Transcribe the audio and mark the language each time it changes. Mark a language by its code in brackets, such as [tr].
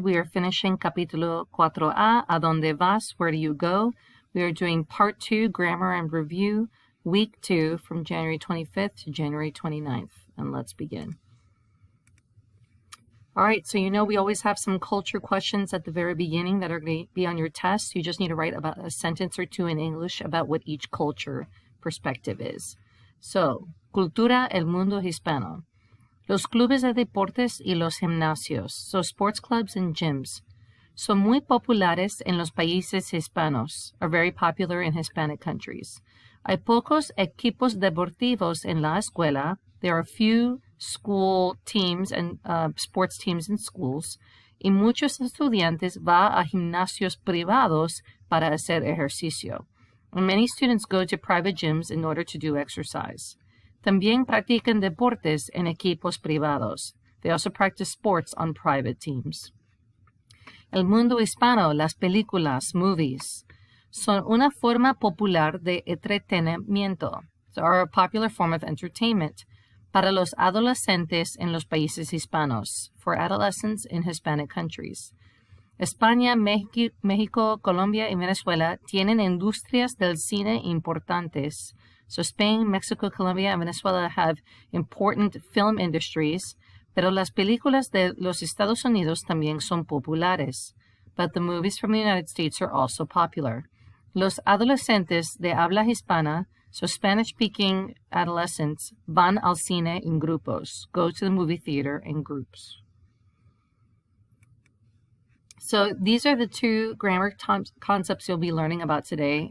[en] We are finishing capítulo 4A, [es] ¿A dónde vas? [en] Where do you go? We are doing part 2, grammar and review, week 2 from January 25th to January 29th. And let's begin. All right, so you know we always have some culture questions at the very beginning that are going to be on your test. You just need to write about a sentence or two in English about what each culture perspective is. [es] So, cultura el mundo hispano. Los clubes de deportes y los gimnasios, [en] so sports clubs and gyms, [es] son muy populares en los países hispanos, [en] are very popular in Hispanic countries. [es] Hay pocos equipos deportivos en la escuela. [en] There are few school teams and sports teams in schools. [es] Y muchos estudiantes van a gimnasios privados para hacer ejercicio. [en] And many students go to private gyms in order to do exercise. [es] También practican deportes en equipos privados. [en] They also practice sports on private teams. [es] El mundo hispano, las películas, movies, son una forma popular de entretenimiento. [en] So are a popular form of entertainment [es] para los adolescentes en los países hispanos, [en] for adolescents in Hispanic countries. [es] España, México, Colombia y Venezuela tienen industrias del cine importantes. [en] So Spain, Mexico, Colombia, and Venezuela have important film industries, [es] pero las películas de los Estados Unidos también son populares. [en] But the movies from the United States are also popular. [es] Los adolescentes de habla hispana, [en] so Spanish-speaking adolescents, [es] van al cine en grupos, [en] go to the movie theater in groups. So these are the two grammar concepts you'll be learning about today.